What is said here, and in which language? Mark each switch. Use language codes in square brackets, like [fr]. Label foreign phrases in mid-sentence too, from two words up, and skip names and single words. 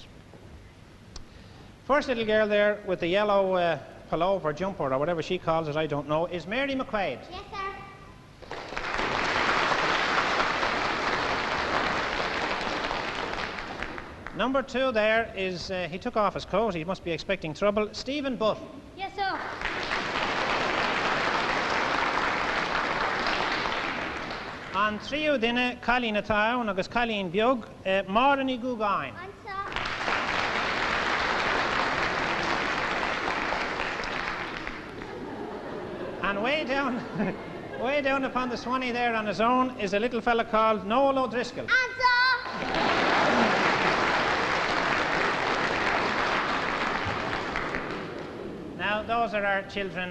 [en] First little girl there with the yellow pullover, jumper, or whatever she calls it, I don't know, is Mary McQuaid. Yes, sir. Number 2 there is, he took off his coat, he must be expecting trouble, Stephen Butt. Yes, sir. [ga] An tríú duine Cailín atá agus Cailín beag Máraní Gúgáin. [en] On, sir. And way down, way down upon the Swanee there on his own is a little fella called Noel O'Driscoll. On, sir. Now, those are our children.